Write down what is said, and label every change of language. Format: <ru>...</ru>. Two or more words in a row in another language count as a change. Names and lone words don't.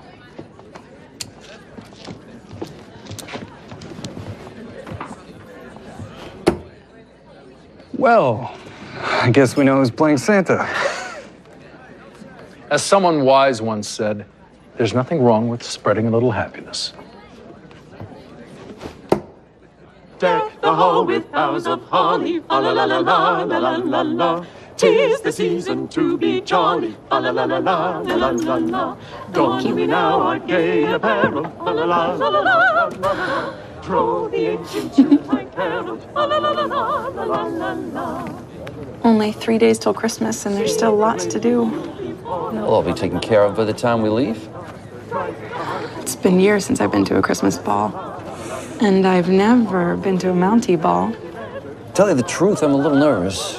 <en>Well, I guess we know who's playing Santa. As someone wise once said, there's nothing wrong with spreading a little happiness. Deck the hall with boughs of holly, fa la la la la la la la la. 'Tis the season to be jolly, fa la la la la la la la. Don we now our gay apparel, fa la la la la la. Throw the ancient Yuletide carol, fa la la la la la la la. Only 3 days till Christmas, and there's still lots to do. We'll all be taken care of by the time we leave. It's been years since I've been to a Christmas ball. And I've never been to a Mountie ball. Tell you the truth, I'm a little nervous.</en>